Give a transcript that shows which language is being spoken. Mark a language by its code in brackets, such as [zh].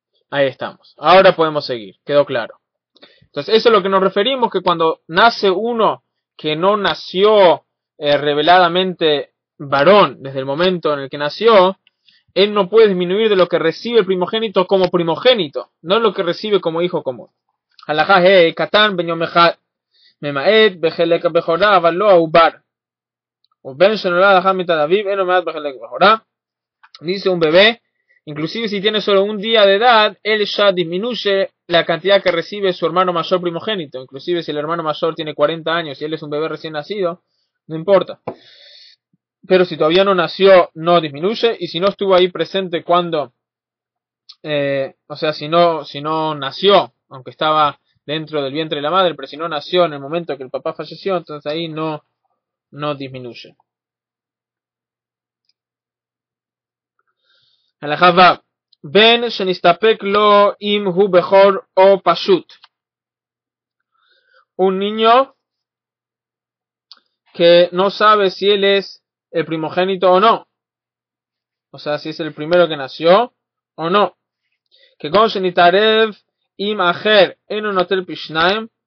[es] Ahí estamos. Ahora podemos seguir. Quedó claro. Entonces, eso es lo que nos referimos, que cuando nace uno que no nació reveladamente varón desde el momento en el que nació, él no puede disminuir de lo que recibe el primogénito como primogénito, no lo que recibe como hijo común. [he] Halajá he katán ben yom echad ממעט בחלק הבכורה אבל לא העובר ובן שנולד לאחר מיתת אביו אינו מעט בחלק הבכורה. [es] Dice un bebé, inclusive si tiene solo un día de edad, él ya disminuye la cantidad que recibe su hermano mayor primogénito. Inclusive si el hermano mayor tiene 40 años y él es un bebé recién nacido, no importa. Pero si todavía no nació, no disminuye, y si no estuvo ahí presente cuando, o sea, si no nació, aunque estaba dentro del vientre de la madre, pero si no nació en el momento que el papá falleció, entonces ahí no disminuye. [he] הלכה ו' בן שנסתפק לו אם הוא בכור או פשוט. [es] Un niño que no sabe si él es el primogénito o no. O sea, si es el primero que nació o no. Que con [he] shenitarev im acher eno notel pishnaim.